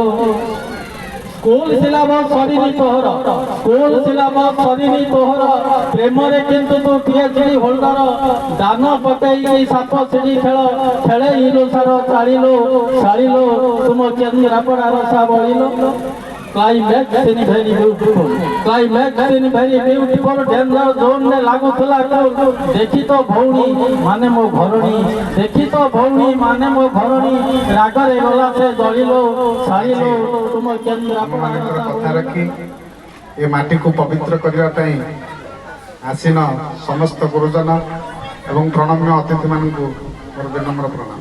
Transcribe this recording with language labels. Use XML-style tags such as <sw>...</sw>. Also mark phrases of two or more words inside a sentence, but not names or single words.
<or>ସ୍କୁଲ ସିଲାବସ୍ ସରିନି ତୋହର, ସ୍କୁଲ ସିଲାବସ୍ ସରିନି ତୋହର, ପ୍ରେମରେ କିନ୍ତୁ ତୁ</or> <en>PhD holder,</en> <or>ଦାନ ପକେଇକି ସାପ ସିଡ଼ି ଖେଳ ଖେଳେଇଲୁ ସାର ଚାଳିଲୋ, ଶାଳୀଲୋ ତୁମ କେନ୍ଦ୍ରାପଡ଼ା ରସା ବଳିଲୋ।</or> <en>Climax in very beautiful, climax in very beautiful, danger zone</en> <or>ରେ ଲାଗୁଥିଲା ଦେଖି ତ ଭଉଣୀ ମାନେ ମୋ ଘରଣୀ, ଦେଖି ତ ଭଉଣୀ ମାନେ ମୋ ଘରଣୀ, ରାଗରେ ଗଲା ସେ ଦଳିଲୋ, ଶାଳୀଲୋ ତୁମ କେନ୍ଦ୍ରାପଡ଼ା କଥା ରଖି ଏ ମାଟିକୁ ପବିତ୍ର କରିବା ପାଇଁ ଆସିନ ସମସ୍ତ ଗୁରୁଜନ ଏବଂ ପ୍ରଣମ୍ୟ ଅତିଥିମାନଙ୍କୁ ମୋର ବିନମ୍ର ପ୍ରଣାମ।</or>